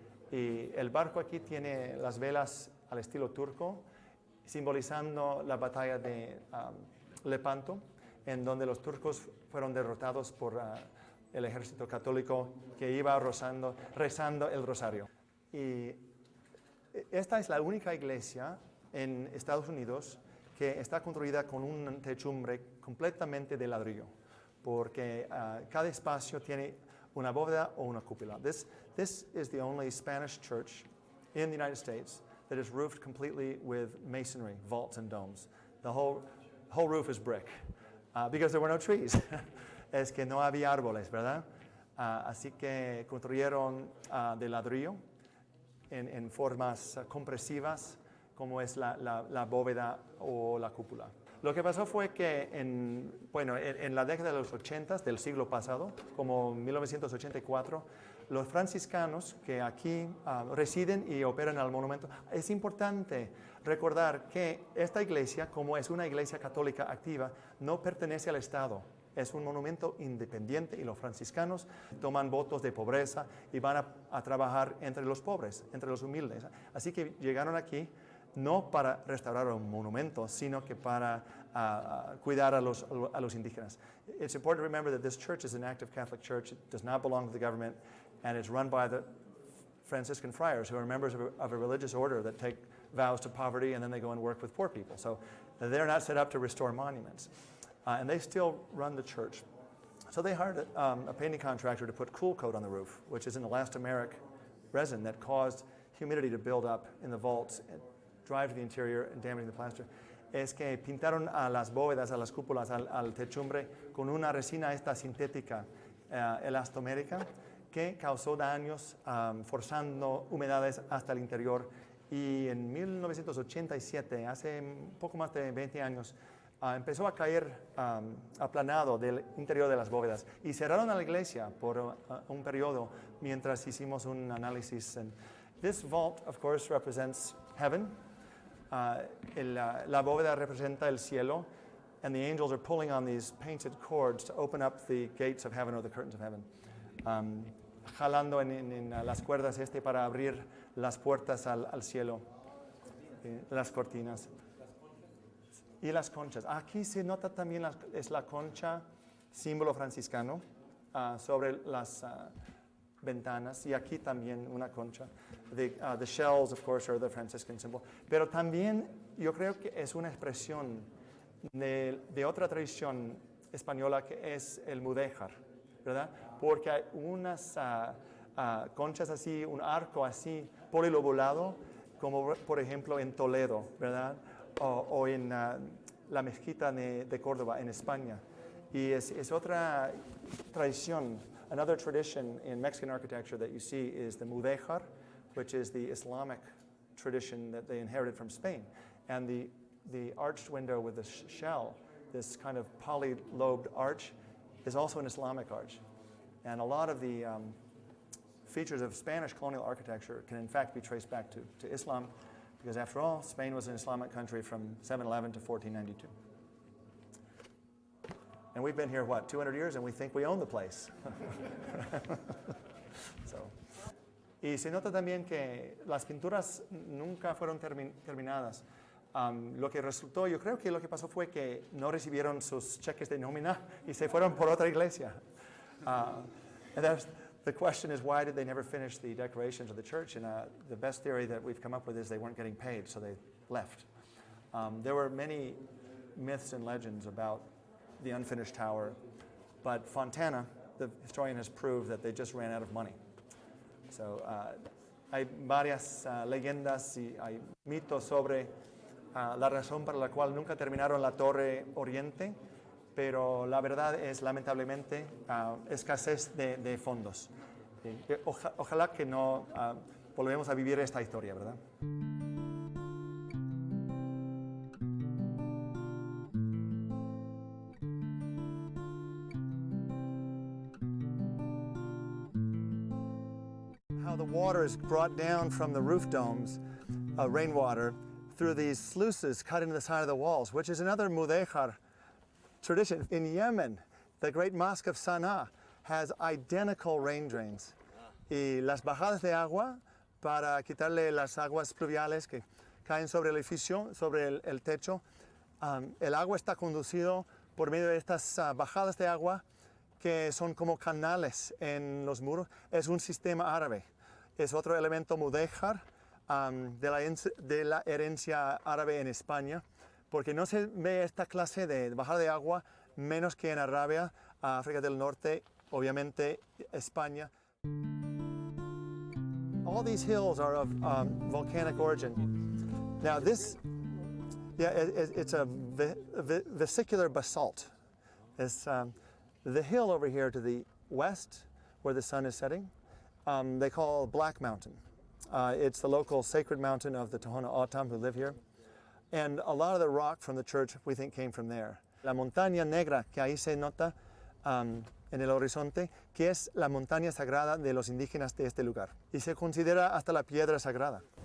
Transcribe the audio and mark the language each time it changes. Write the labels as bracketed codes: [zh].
[es] Y el barco aquí tiene las velas al estilo turco, simbolizando la batalla de Lepanto, en donde los turcos fueron derrotados por el ejército católico que iba rezando el rosario. Y esta es la única iglesia en Estados Unidos que está construida con un techumbre completamente de ladrillo, porque cada espacio tiene una bóveda o una cúpula. [en] This is the only Spanish church in the United States that is roofed completely with masonry, vaults and domes. The whole roof is brick, because there were no trees. [es] Es que no había árboles, ¿verdad? Así que construyeron de ladrillo en formas compresivas, como es la bóveda o la cúpula. Lo que pasó fue que bueno, en la década de los 80 del siglo pasado, como 1984, los franciscanos que aquí residen y operan al monumento, es importante recordar que esta iglesia, como es una iglesia católica activa, no pertenece al Estado. Es un monumento independiente y los franciscanos toman votos de pobreza y van a trabajar entre los pobres, entre los humildes. Así que llegaron aquí no para restaurar un monumento, sino que para cuidar a los indígenas. [en] It's important to remember that this church is an active Catholic church. It does not belong to the government, and it's run by the Franciscan friars, who are members of a religious order that take vows to poverty, and then they go and work with poor people. So they're not set up to restore monuments. And they still run the church. So they hired a painting contractor to put Cool Coat on the roof, which is an elastomeric resin that caused humidity to build up in the vaults, and drive to the interior and damaging the plaster. [es] Es que pintaron a las bóvedas, a las cúpulas, al techumbre con una resina esta sintética elastomérica que causó daños forzando humedades hasta el interior. Y en 1987, hace un poco más de 20 años, empezó a caer aplanado del interior de las bóvedas y cerraron a la iglesia por un periodo mientras hicimos un análisis. [en] And this vault, of course, represents heaven. [es] La bóveda representa el cielo, [en] and the angels are pulling on these painted cords to open up the gates of heaven or the curtains of heaven. [es] Jalando en las cuerdas para abrir las puertas al cielo, las cortinas. Y las conchas. Aquí se nota también es la concha, símbolo franciscano, sobre las ventanas. Y aquí también una concha. [en] The shells, of course, are the Franciscan symbol. [es] Pero también yo creo que es una expresión de otra tradición española que es el mudéjar, ¿verdad? Porque hay unas conchas así, un arco así, polilobulado, como por ejemplo en Toledo, ¿verdad? O en la mezquita de Córdoba, en España. Y es otra tradición. [en] Another tradition in Mexican architecture that you see is the mudéjar, which is the Islamic tradition that they inherited from Spain. And the arched window with the shell, this kind of poly-lobed arch, is also an Islamic arch. And a lot of the features of Spanish colonial architecture can in fact be traced back to Islam, because after all, Spain was an Islamic country from 711 to 1492. And we've been here, 200 years, and we think we own the place. [es] Y se nota también que las pinturas nunca fueron terminadas. Lo que resultó, yo creo que lo que pasó fue que no recibieron sus cheques de nómina y se fueron por otra iglesia. [en] And the question is, why did they never finish the decorations of the church? And the best theory that we've come up with is they weren't getting paid, so they left. There were many myths and legends about the unfinished tower, but Fontana, the historian, has proved that they just ran out of money. [es] So hay varias leyendas y hay mitos sobre la razón para la cual nunca terminaron la Torre Oriente, pero la verdad es lamentablemente escasez de fondos. Ojalá que no volvemos a vivir esta historia, ¿verdad? [en] How the water is brought down from the roof domes, rainwater, through these sluices cut into the side of the walls, which is another mudéjar tradition. In Yemen, the great mosque of Sana'a has identical rain drains. [es] Y las bajadas de agua, para quitarle las aguas pluviales que caen sobre el edificio, sobre el techo, el agua está conducido por medio de estas bajadas de agua que son como canales en los muros. Es un sistema árabe. Es otro elemento mudéjar de la herencia árabe en España, porque no se ve esta clase de bajada de agua menos que en Arabia, África del Norte, obviamente España. [en] All these hills are of volcanic origin. Now this, it's a vesicular basalt. It's the hill over here to the west, where the sun is setting, they call Black Mountain. It's the local sacred mountain of the Tohono O'odham who live here. And a lot of the rock from the church we think came from there. [es] La montaña negra que ahí se nota en el horizonte, que es la montaña sagrada de los indígenas de este lugar. Y se considera hasta la piedra sagrada.